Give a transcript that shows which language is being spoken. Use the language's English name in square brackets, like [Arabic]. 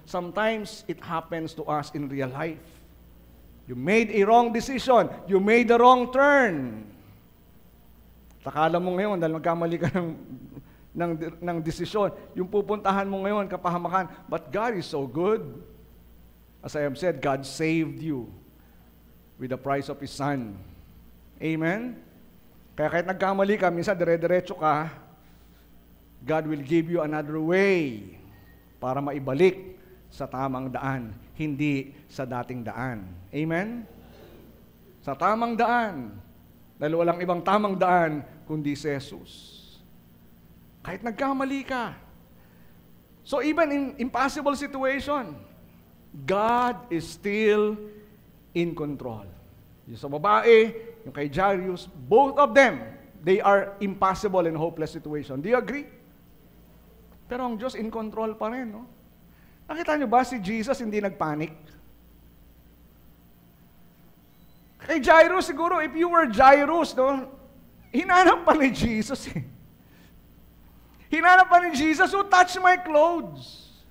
[English] Sometimes, it happens to us in real life. You made a wrong decision. You made the wrong turn. [Filipino] Takala mo ngayon, dahil magkamali ka ng desisyon, yung pupuntahan mo ngayon, kapahamakan. [English] But God is so good. As I have said, God saved you with the price of His Son. [Filipino] Amen? Kaya kahit nagkamali ka, minsan dire-diretso ka, [English] God will give you another way [Filipino] para maibalik sa tamang daan, hindi sa dating daan. Amen? Sa tamang daan. Dahil walang ibang tamang daan kundi si Jesus. Kahit nagkamali ka. [English] So even in impossible situation, God is still in control. [Filipino] Yung sa babae, yung kay Jairus, [English] both of them, they are impossible and hopeless situation. Do you agree? [Filipino] Pero ang Diyos in control pa rin, no? Nakita niyo ba si Jesus hindi nagpanic? Kay Jairus siguro, [English] if you were Jairus, [Filipino] no, hinanap pa ni Jesus eh. Hinanap pa ni Jesus, [English] who touched my clothes?